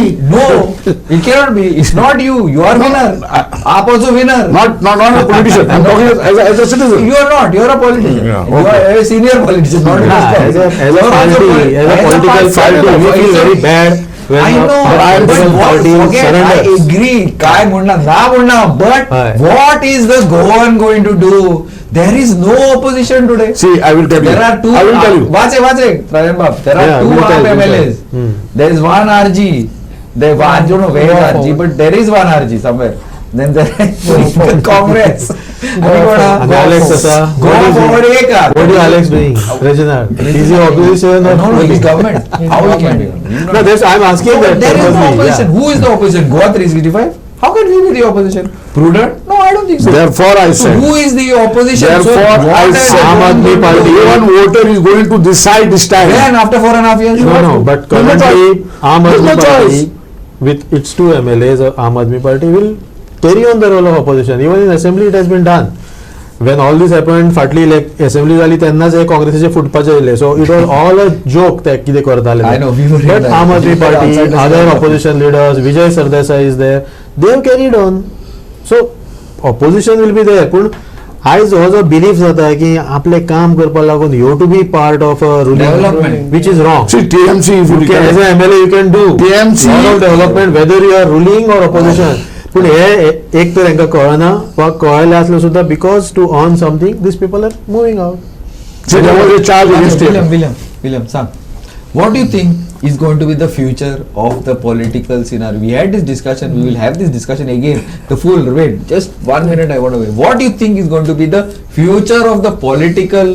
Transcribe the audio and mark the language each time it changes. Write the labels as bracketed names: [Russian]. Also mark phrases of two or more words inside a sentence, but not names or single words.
[English] No, it cannot be. It's not you. You are winner. AAP also winner. Not a politician. I'm talking as a citizen. You are not. You are a politician. Yeah, You are a senior politician, not a Yeah, politician. as a political party, we feel very bad when I know, the but political what, party forget, I surrenders. agree, [Konkani] काय म्हणणार ना म्हणणार, [English] but Aye. what is the Goan going to do? There is no opposition today. See, I will tell you. There are two. I will tell you. Watch it, Prajan Bab. There are Yeah, two we'll tell, AAP we'll tell. MLAs. There is one RG. I don't know where is RG, but there is one RG somewhere. Then there is Congress. And Alex Asa. Go forward एक यार. What is Alex doing? Reginald. Is he opposition or No, he's government. How he can be? No, that's I'm asking No, that. there is no purposely, opposition. yeah. Who is the opposition? Goa 365? How can we be the opposition? Prudent? No, I don't think so. Therefore, I So said. who is the opposition? Therefore, so I what said. Aam Aadmi Party. One voter is going to decide this time. Then after 4.5 years? No, but There's no currently Aam There's Aadmi no Party choice. with its two MLAs, Aam Aadmi Party will carry on the role of opposition. Even in assembly it has been done. [Konkani] When all this happened, फाटली [English] like assembly [Konkani] जाली तेन्नाच हे काँग्रेसीचे फुटपाचे येयले. [English] So it was all a joke that [Konkani] कितें करताले. [English] I know, we were in But that. Aam Aadmi We were Party, outside the other stand. opposition leaders, Vijay Sardesai is there. They have carried on. So opposition will be there. [Konkani] पूण आयज हो जो बिलीफ जाता की आपले काम करपाक लागून [English] you have to be part of a ruling Development. which is wrong. See, TMC, if you You can, as an MLA, you can do TMC lot of development whether you are ruling or opposition. [Konkani] पूण हे एक तर हांकां कळना वा कळले आसले सुद्दां [English] because to earn something these people are moving out. See, there was a charge against him. William, Sam, what do you think is going to be the future of the political scenario? We had this discussion, we will have this discussion again. Wait, just 1 minute I want to wait. What do you think is going to be the future of the political